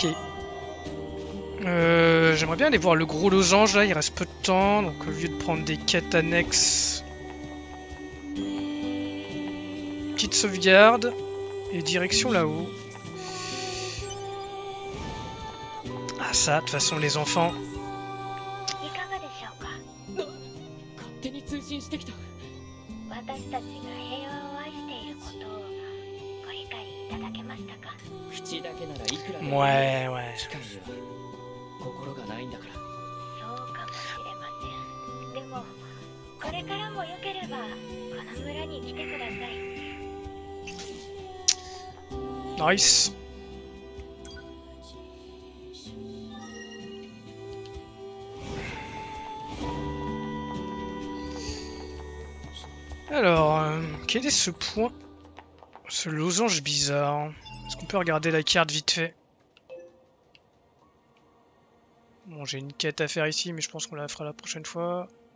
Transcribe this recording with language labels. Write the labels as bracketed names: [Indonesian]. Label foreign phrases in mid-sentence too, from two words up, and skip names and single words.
[French] J'aimerais bien aller voir le gros losange là, il reste peu de temps, donc au lieu de prendre des quêtes annexes, petite sauvegarde et direction là-haut. Ah ça, de toute façon les enfants. [Japanese] いかがでしょうか。勝手に通信してきた。私たちが平和を愛していることをご理解いただけましたか。口だけならいくらでも [French] Ouais, ouais. [Japanese] 機械には心がないんだから。そうかもしれません。でもこれからもよければこの村に来てください。 [French] Nice. Alors, quel est ce point? Ce losange bizarre. Est-ce qu'on peut regarder la carte vite fait? Bon, j'ai une quête à faire ici, mais je pense qu'on la fera la prochaine fois.